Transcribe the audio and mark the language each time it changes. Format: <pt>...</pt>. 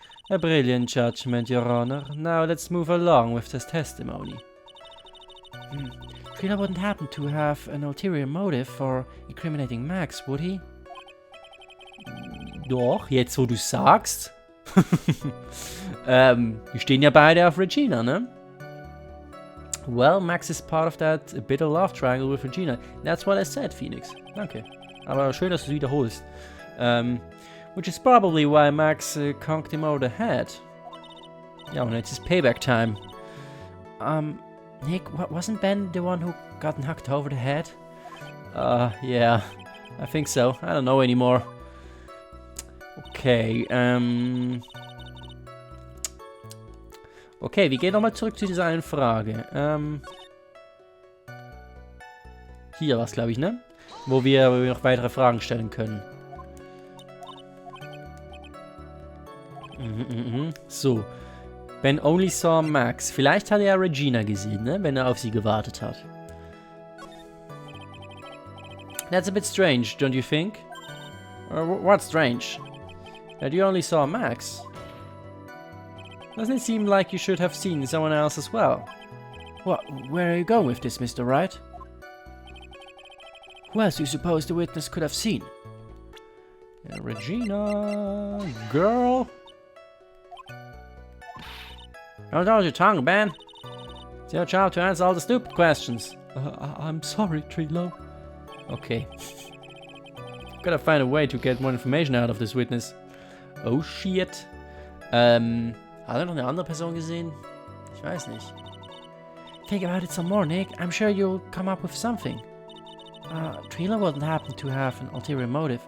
<en>A brilliant judgment, Your Honor. Now let's move along with this testimony. Trina wouldn't happen to have an ulterior motive for incriminating Max, would he?</en> <de>Doch, jetzt wo du sagst. Die stehen ja beide auf Regina, ne?</de> <en>Well, Max is part of that bitter love triangle with Regina. That's what I said, Phoenix.</en> <de>Danke. Aber schön, dass du es wiederholst.</de> <en>Which is probably why Max conked him over the head.</en> <de>Ja, und jetzt ist Payback time.</de> <en>Nick, wasn't Ben the one who got knocked over the head? Yeah. I think so. I don't know anymore.</en> <de>Okay, okay, wir gehen nochmal zurück zu dieser einen Frage. Hier war es, glaube ich, ne? Wo wir noch weitere Fragen stellen können. So.</de> <en>Ben only saw Max.</en> <de>Vielleicht hat er Regina gesehen, ne? Wenn er auf sie gewartet hat.</de> <en>That's a bit strange, don't you think? What's strange? That you only saw Max. Doesn't it seem like you should have seen someone else as well? What? Where are you going with this, Mr. Wright? Who else do you suppose the witness could have seen? Yeah, Regina, girl. Don't hold your tongue, Ben. It's your job to answer all the stupid questions. I'm sorry, Trilo. Okay. Gotta find a way to get more information out of this witness. Oh shit.</en> <de>Hat er noch eine andere Person gesehen? Ich weiß nicht.</de> <en>Think about it some more, Nick. I'm sure you'll come up with something. Trilo wouldn't happen to have an ulterior motive.</en>